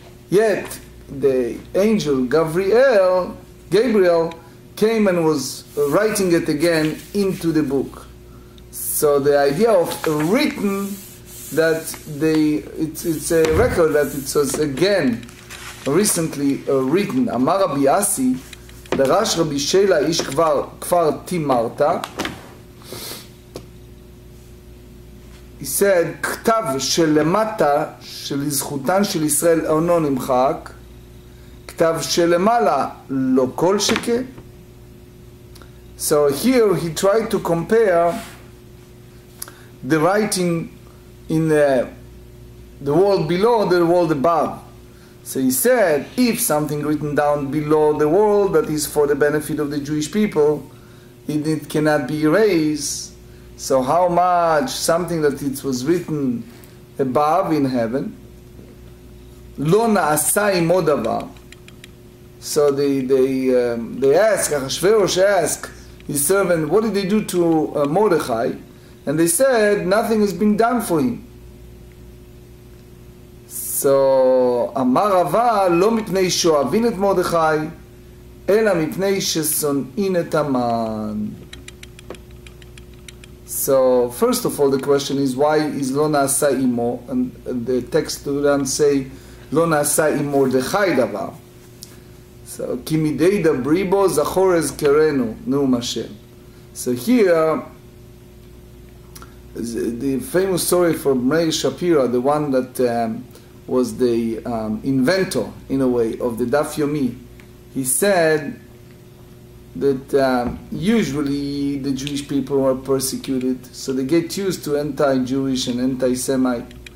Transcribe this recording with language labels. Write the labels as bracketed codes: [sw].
[en] Yet the angel Gabriel came and was writing it again into the book. So the idea of written, that it's a record that it was again recently written. [he] Amar Rabbi Asi, דרש רבי שלה איש כפר תימרתא. [en] He said, [he] כתב שלמטה שלזכותן של ישראל אינו נמחק, כתב שלמעלה לא כל שכן. [en] So here he tried to compare the writing in the world below the world above. So he said, if something written down below the world that is for the benefit of the Jewish people, it cannot be erased. So how much something that it was written above in heaven, [he] lo na'asa imo davar. [en] So they ask, Achashverosh asked his servant, what did they do to Mordechai? And they said, nothing has been done for him. [he] So, אמר רבה, לא מפני שאוהבין את מרדכי, אלא מפני ששונאים את המן. [en] So, first of all, the question is, why is [he] לא נעשה עמו? [en] And the text doesn't say, [he] לא נעשה עם מרדכי דבר. So, כי מדי דברי בו זכור אזכרנו, נאום השם. [en] So here, the famous story from Meir Shapira, the one that was the inventor, in a way, of the Daf Yomi. He said that usually the Jewish people are persecuted, so they get used to anti-Jewish and anti-Semite.